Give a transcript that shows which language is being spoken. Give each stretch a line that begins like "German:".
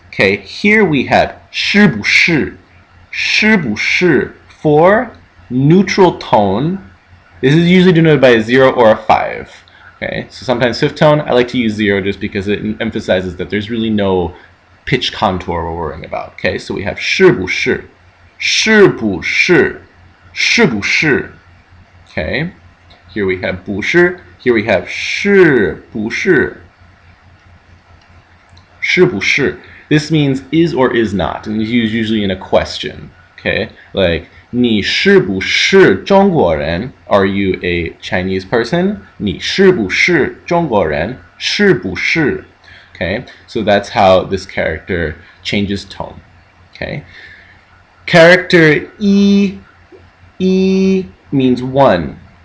English: Okay, here we have 是不是, 是不是 for neutral tone. This is usually denoted by a 0 or a 5. Okay, so sometimes fifth tone, I like to use 0 just because it emphasizes that there's really no pitch contour we're worrying about. Okay, so we have 是不是, 是不是, 是不是. Okay, here we have 不是, here we have 是不是, 是不是. This means is or is not, and it's used usually in a question. Okay, like
Chinese: 你是不是中国人?
English: Are you a Chinese person?
Chinese: 你是不是中国人?是不是?
English: Okay, so that's how this character changes tone. Okay, character E means 1.